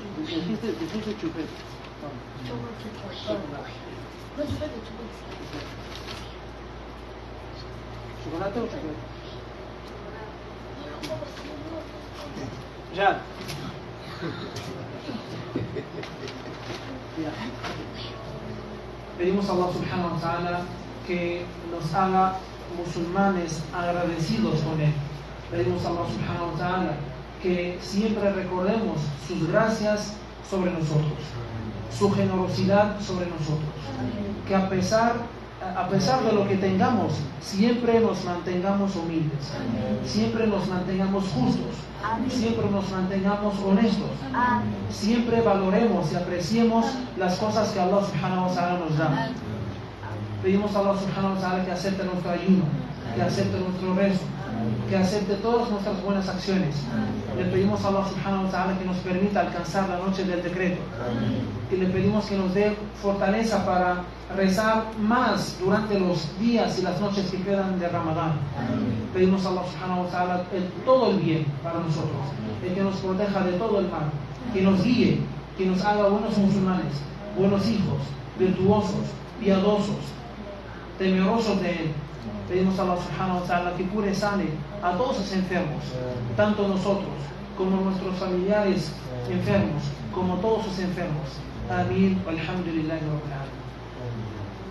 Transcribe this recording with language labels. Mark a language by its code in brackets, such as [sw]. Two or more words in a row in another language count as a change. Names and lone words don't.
[es] Dijiste chupete. Toma. ¿Chocolate o chupete? Ya. Pedimos a [ar] الله سبحانه وتعالى [es] que nos haga musulmanes agradecidos con Él. Pedimos a [ar] الله سبحانه وتعالى [es] que siempre recordemos sus gracias sobre nosotros, su generosidad sobre nosotros, que a pesar de lo que tengamos, siempre nos mantengamos humildes, siempre nos mantengamos justos, siempre nos mantengamos honestos, siempre valoremos y apreciemos las cosas que [ar] الله سبحانه وتعالى [es] nos da. Pedimos a [ar] الله سبحانه وتعالى [es] que acepte nuestro ayuno, que acepte nuestro rezo, que acepte todas nuestras buenas acciones. Le pedimos a [ar] الله سبحانه وتعالى [es] que nos permita alcanzar la noche del decreto, que le pedimos que nos dé fortaleza para rezar más durante los días y las noches que quedan de Ramadán. Pedimos a [ar] الله سبحانه وتعالى [es] todo el bien para nosotros, el que nos proteja de todo el mal, que nos guíe, que nos haga buenos musulmanes, buenos hijos, virtuosos, piadosos, temerosos de Él. Pedimos a [ar] الله سبحانه وتعالى [es] que cure y sane a todos los enfermos, tanto nosotros como nuestros familiares enfermos, como todos los enfermos. Amén. [ar] الحمد لله رب العالمين.